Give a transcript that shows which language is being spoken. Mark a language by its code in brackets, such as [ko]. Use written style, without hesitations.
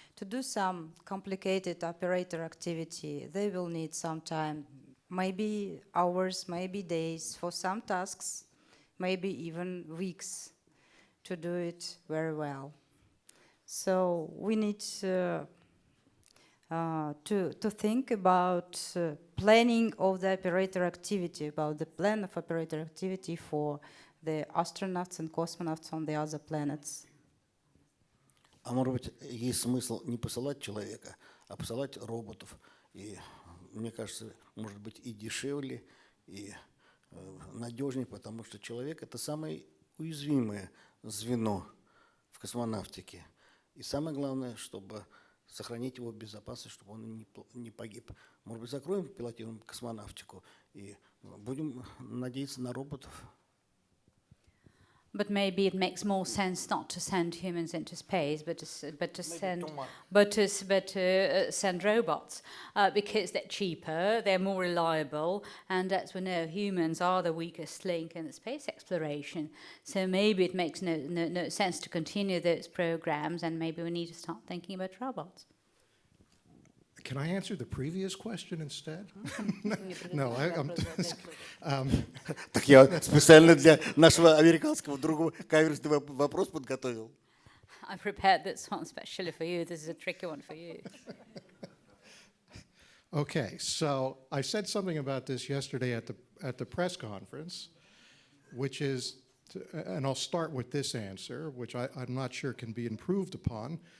[en] To do some complicated operator activity, they will need some time, maybe hours, maybe days for some tasks, maybe even weeks to do it very well. So we need to think about planning of the operator activity, about the plan of operator activity for the astronauts and cosmonauts on the other planets. [ru] А может быть, есть смысл не посылать человека, а посылать роботов. И мне кажется, может быть, и дешевле, и надежнее, потому что человек – это самое уязвимое звено в космонавтике. И самое главное, чтобы сохранить его безопасность, чтобы он не погиб. Может быть, закроем пилотируемую космонавтику и будем надеяться на роботов. [en] But maybe it makes more sense not to send humans into space, but to send robots, because they're cheaper, they're more reliable, and as we know, humans are the weakest link in the space exploration. So maybe it makes no sense to continue those programs, and maybe we need to start thinking about robots. Can I answer the previous question instead? No, [ru] Так я специально для нашего американского друга каверзный вопрос подготовил. [en] I prepared this one specially for you. This is a tricky one for you. Okay, so I said something about this yesterday at the press conference, which is, and I'll start with this answer, which I'm not sure can be improved upon.